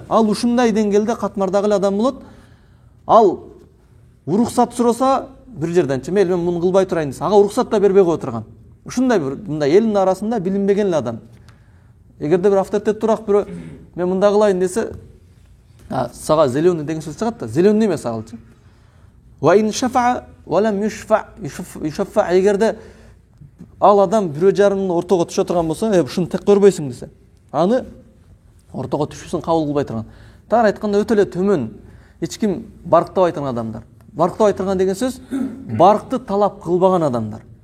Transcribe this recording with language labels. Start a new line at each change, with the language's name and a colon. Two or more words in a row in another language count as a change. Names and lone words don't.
Kyrgyz: Ал ушундай деңгээлде катмардагы адам болот. Ал уруксат сураса бир жерденчи, мен муну кылбай турайын десе, ага уруксат да бербей кое турган. Ушундай бир мындай элдин арасында билинбеген адам. Эгерде бир авторитет турак бирөө мен мындай кылайын десе, сага зеленый деген сөз чыгат да, зеленый эмес агалчы.
Arabic: وإن شفع ولم يشفع.
Kyrgyz: Эгерде ал адам бирөө жарымын ортого түшө турган болсо, ушуну тек көрбөйсүң десе, аны ортого түшүүсүн кабыл кылбай турган. Тагыр айтканда өтө эле төмөн, эч ким барктабай турган адамдар. Барктабай турган деген сөз баркты талап кылбаган адамдар.